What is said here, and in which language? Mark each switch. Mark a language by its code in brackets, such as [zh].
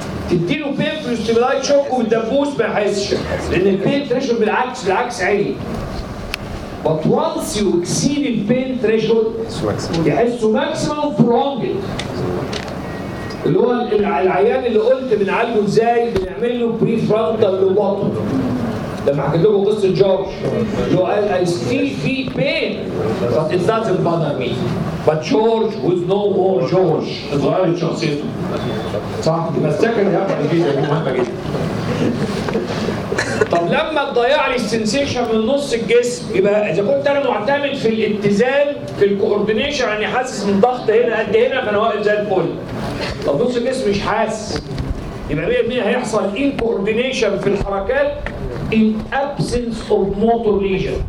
[ar] تديله بين في الاستيمولايت شوك والدبوس ما يحسش، لان البين تريشول بالعكس، بالعكس عالي. [en] But once you exceed the pain threshold [ar] يحسه ماكسيموم برونجد، اللي هو العيان اللي قلت بنعالجه ازاي، بنعمل له بري فرونتال لوبوتومي. لما حكيت لكم قصه جورج اللي هو قال [en] I still feel pain but it doesn't bother me. But George was no more George. [ar] اتغيرت شخصيته. صح؟ بس سكند هايبر الجيزيا دي مهمة جدا. طب لما تضيع لي السنسيشن من نص الجسم، يبقى إذا كنت أنا معتمد في الاتزان في الكوردينيشن، يعني حاسس من ضغط هنا قد هنا فأنا واقف زي الفل. طب نص الجسم مش حاسس، يبقى 100% هيحصل انكوردينيشن في الحركات [en] in absence of motor lesion.